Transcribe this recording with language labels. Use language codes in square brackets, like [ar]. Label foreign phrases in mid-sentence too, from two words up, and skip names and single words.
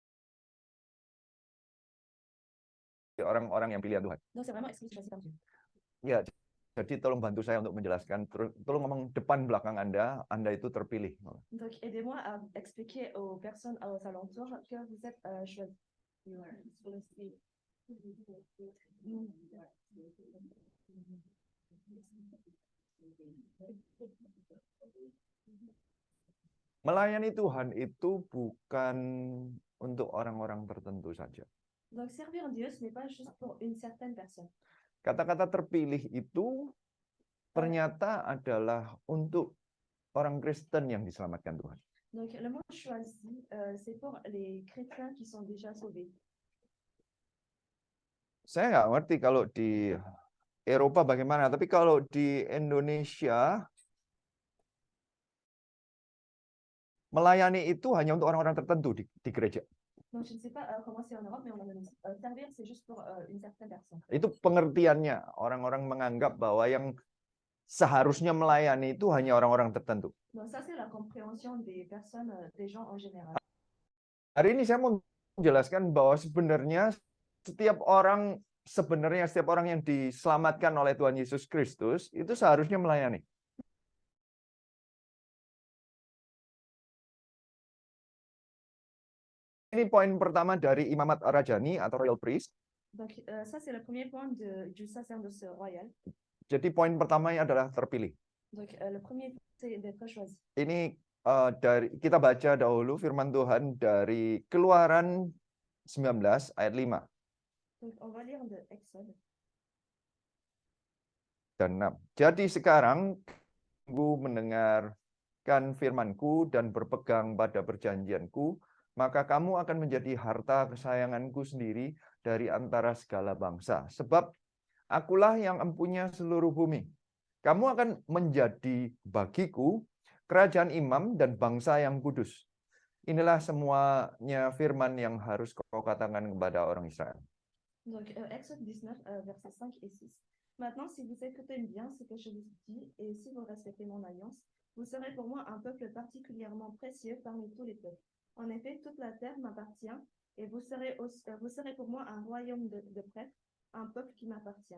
[id] orang-orang yang pilihan Tuhan. [fr] Donc c'est vraiment exclusif par Dieu. [id] Ya, jadi tolong bantu saya untuk menjelaskan. Tolong ngomong depan belakang Anda itu terpilih. [fr] Donc, aidez-moi à expliquer aux personnes aux alentours que vous êtes choisis. [id] Melayani Tuhan itu bukan untuk orang-orang tertentu saja. [fr] Donc, servir Dieu, ce n'est pas juste pour une certaine personne. [id] Kata-kata terpilih itu ternyata adalah untuk orang Kristen yang diselamatkan Tuhan. [fr] Donc, le mot choisi, c'est pour les chrétiens qui sont déjà sauvés. [id] Saya nggak ngerti kalau di Eropa bagaimana, tapi kalau di Indonesia melayani itu hanya untuk orang-orang tertentu di gereja. [fr] Donc, je ne sais pas comment c'est en Europe, mais en Indonésie, servir, c'est juste pour une certaine personne. [id] Itu pengertiannya. Orang-orang menganggap bahwa yang seharusnya melayani itu hanya orang-orang tertentu. [fr] Donc, ça, c'est la compréhension des personnes, des gens en général. [id] Hari ini saya mau menjelaskan bahwa sebenarnya setiap orang yang diselamatkan oleh Tuhan Yesus Kristus itu seharusnya melayani. Ini poin pertama dari imamat rajani atau [en] royal priest. [fr] Donc, ça, c'est le premier point du sacerdoce royal. [id] Jadi poin pertamanya adalah terpilih. [fr] Donc, le premier, c'est d'être choisi. [id] Ini kita baca dahulu firman Tuhan dari Keluaran 19 ayat 5 [fr] Donc, on va lire de Exode. [id] dan 6. Jadi sekarang kamu mendengarkan firman-Ku dan berpegang pada perjanjian-Ku, maka kamu akan menjadi harta kesayangan-Ku sendiri dari antara segala bangsa. Sebab akulah yang empunya seluruh bumi. Kamu akan menjadi bagiku kerajaan imam dan bangsa yang kudus. Inilah semuanya firman yang harus kau katakan kepada orang Israel. [fr] Donc, Exode 19, versets 5 et 6. Maintenant, si vous écoutez bien ce que je vous dis, et si vous respectez mon alliance, vous serez pour moi un peuple particulièrement précieux parmi tous les peuples. En effet, toute la terre m'appartient, et vous serez pour moi un royaume de prêtres, un peuple qui m'appartient.